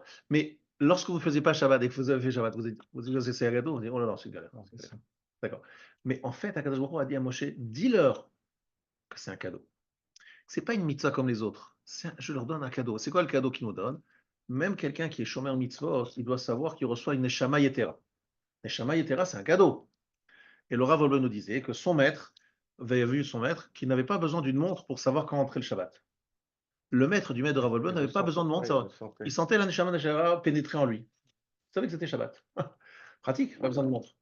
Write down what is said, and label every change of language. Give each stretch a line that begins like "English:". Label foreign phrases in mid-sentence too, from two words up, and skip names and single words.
French: Mais lorsque vous ne faisiez pas Shabbat et que vous avez fait Shabbat, vous dites c'est un cadeau, vous dites oh là là, c'est une galère. D'accord. Mais en fait,
Hebrew: הקדוש ברוך הוא
French: a dit à Moshe, dis-leur que c'est un cadeau. C'est pas une mitzvah comme les autres. Je leur donne un cadeau. C'est quoi le cadeau qu'ils nous donnent? Même quelqu'un qui est
Hebrew: שומר מצוות,
French: il doit savoir qu'il reçoit une
Hebrew: נשמה יתרה. נשמה יתרה,
French: c'est un cadeau. Et le Rav Wolbe nous disait que son maître avait vu son maître qui n'avait pas besoin d'une montre pour savoir quand entrer le Shabbat. Le maître du maître de Rav Wolbe n'avait pas besoin de montre. Il sentait la
Hebrew: נשמה יתרה
French: pénétrer en lui. Il savait que c'était Shabbat. Pratique, pas besoin de montre.